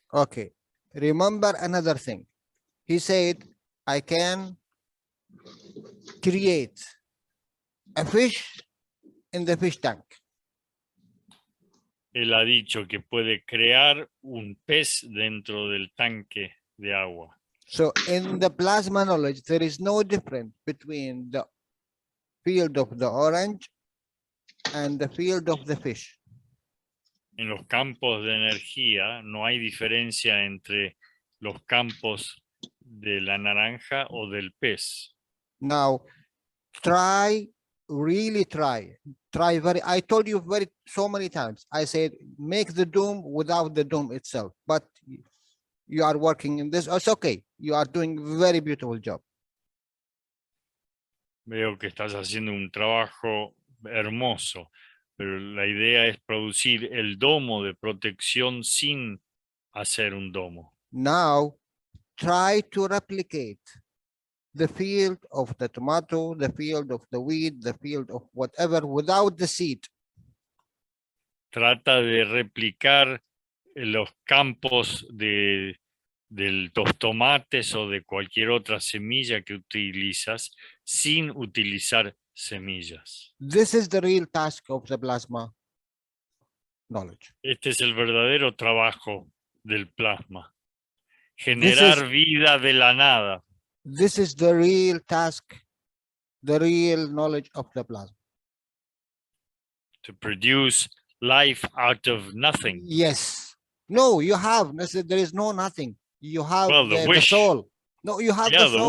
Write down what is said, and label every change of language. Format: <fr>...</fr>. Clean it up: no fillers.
<en>Okay, remember another thing. He said, I can create a fish in the fish tank.</en> <es>Él ha dicho que puede crear un pez dentro del tanque de agua.</es> <en>So in the plasma knowledge, there is no difference between the field of the orange and the field of the fish.</en> <es>En los campos de energía no hay diferencia entre los campos de la naranja o del pez.</es> <en>Now, really try I told you so many times, I said, make the dome without the dome itself, but you are working in this. It's okay. You are doing very beautiful job.</en> <es>Veo que estás haciendo un trabajo hermoso, pero la idea es producir el domo de protección sin hacer un domo.</es> <en>Now, try to replicate the field of the tomato, the field of the wheat, the field of whatever without the seed.</en> <es>Trata de replicar los campos de los tomates o de cualquier otra semilla que utilizas sin utilizar semillas.</es> <en>This is the real task of the plasma knowledge.</en> <es>Este es el verdadero trabajo del plasma. Generar vida de la nada.</es> <en>This is the real task, the real knowledge of the plasma. To produce life out of nothing. Yes. No, you have. There is no nothing. You have the the soul. No, you have the soul.</en>